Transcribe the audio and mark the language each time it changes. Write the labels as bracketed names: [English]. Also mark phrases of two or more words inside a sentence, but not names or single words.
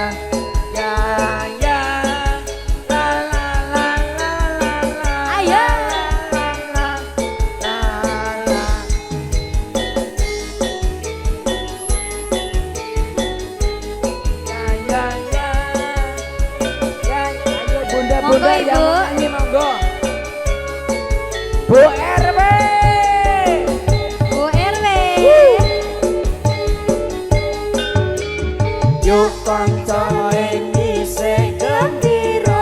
[Indonesian] Ya, ya. La, la, la, la, la, la. Ayo. La, la, la, la. Ya, ya, ya. Ya, ayo bunda-bunda Monggo, yang Ibu. mau nyanyi monggo. Bu RW. Bu RW. [Javanese] yuk kanca ing isih gembira